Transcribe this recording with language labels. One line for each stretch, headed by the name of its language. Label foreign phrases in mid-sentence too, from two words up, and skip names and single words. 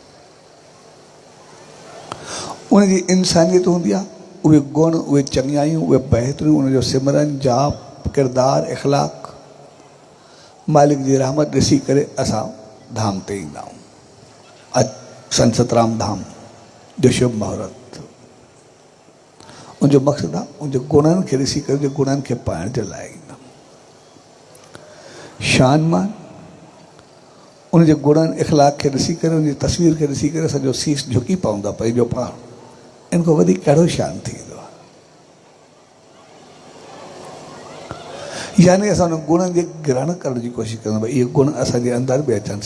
Sindhi: उनजी इंसानियत हूंदी आहे, उहे गुण, उहे चङियायूं, उहे बहितरियूं, उनजो सिमरन, जाप, किरदारु, इख़लाक़, मालिक जी रहमत ॾिसी करे असां धाम ते ईंदा आहियूं। अॼु संसद राम धाम जो शुभ मुहूर्त, उनजो मक़सदु आहे उनजे गुणनि खे ॾिसी करे, उनजे गुणनि खे पाइण जे लाइ ईंदा। शान मान, उनजे गुणनि, इख़लाक़ खे ॾिसी करे, उनजी तस्वीर खे ॾिसी करे सॼो शीश झुकी पवंदा पंहिंजो पाण। इन खां वधीक कहिड़ो शान थींदो आहे? यानी असां उन गुणनि जे ग्रहण करण जी कोशिशि कंदा, भई इहे गुण असांजे अंदरि बि अचनि।